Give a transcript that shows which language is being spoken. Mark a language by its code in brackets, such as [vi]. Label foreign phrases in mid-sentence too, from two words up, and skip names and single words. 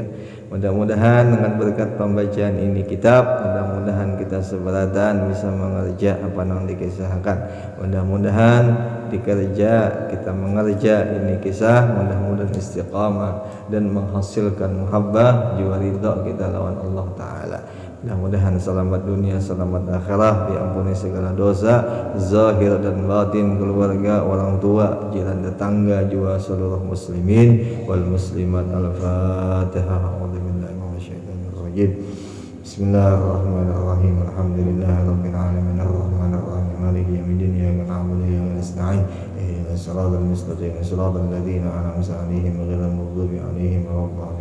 [bjn] Mudah-mudahan dengan berkat pembacaan ini kitab, mudah-mudahan kita seberatan bisa mengerja apa yang dikisahkan. Mudah-mudahan dikerja kita mengerja ini kisah, mudah-mudahan istiqamah dan menghasilkan muhabbah jiwa ridha kita lawan Allah Ta'ala. Mudah-mudahan selamat dunia, selamat akhirat, diampuni segala dosa zahir dan batin, keluarga, orang tua, jiran tetangga, juga seluruh [ar] المسلمين والمسلمات. [bjn] Al-Fatihah. [ar] أعوذ بالله من الشيطان الرجيم. بسم الله الرحمن الرحيم. الحمد لله رب العالمين الرحمن الرحيم مالك يوم الدين إياك نعبد وإياك نستعين اهدنا الصراط المستقيم صراط الذين أنعمت عليهم غير المغضوب عليهم ولا الضالين.